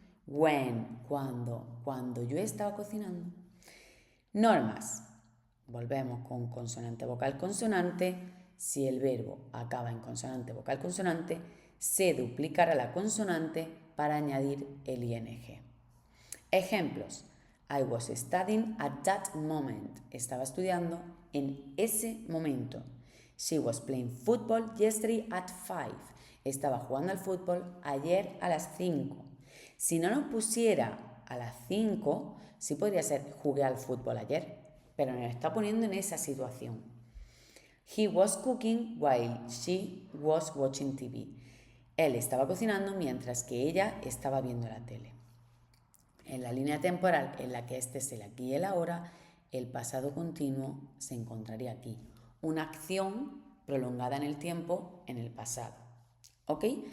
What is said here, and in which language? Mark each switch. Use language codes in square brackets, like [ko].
[es] When, cuando yo estaba cocinando. Normas. Volvemos con consonante, vocal, consonante. Si el verbo acaba en consonante, vocal, consonante, se duplicará la consonante para añadir el ing. Ejemplos. [en] I was studying at that moment. [es] Estaba estudiando en ese momento. [en] She was playing football yesterday at 5. [es] Estaba jugando al fútbol ayer a las 5. Si no nos pusiera a las 5, sí podría ser jugué al fútbol ayer, pero nos está poniendo en esa situación. [en] He was cooking while she was watching TV. [es] Él estaba cocinando mientras que ella estaba viendo la tele. En la línea temporal en la que este es el aquí y el ahora, el pasado continuo se encontraría aquí. Una acción prolongada en el tiempo en el pasado. ¿Ok?